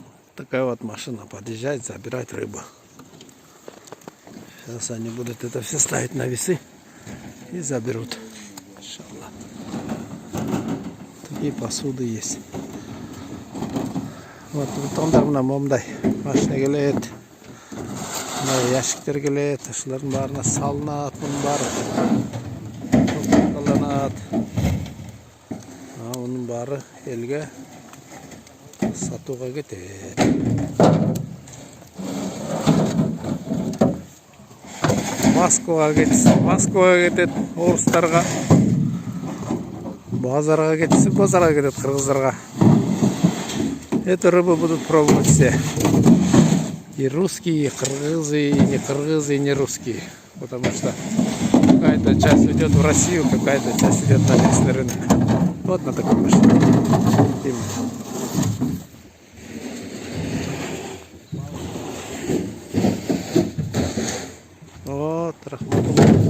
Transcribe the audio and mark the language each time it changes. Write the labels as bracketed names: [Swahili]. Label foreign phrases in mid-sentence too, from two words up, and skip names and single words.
[Russian] Такая вот машина подъезжает, забирать рыбу. Сейчас они будут это все ставить на весы и заберут. Иншаллах. Такие посуды есть. [Kyrgyz] Вот ондар мына момдай машина келет. Мына ящиктер келет. Ошолордун баарына салынат, мунун баары топтоланат. Мунун баары элге сатууга кетет. Москвага кетет, орустарга. Базарга кетсе, базарга кетет кыргыздарга. [Russian] Эту рыбу будут пробовать все. И русские, и кыргызы, и не кыргызы, и не русские. Потому что какая-то часть идет в Россию, какая-то часть идет на местный рынок. Вот на такой машине. Вот, рахматуллах.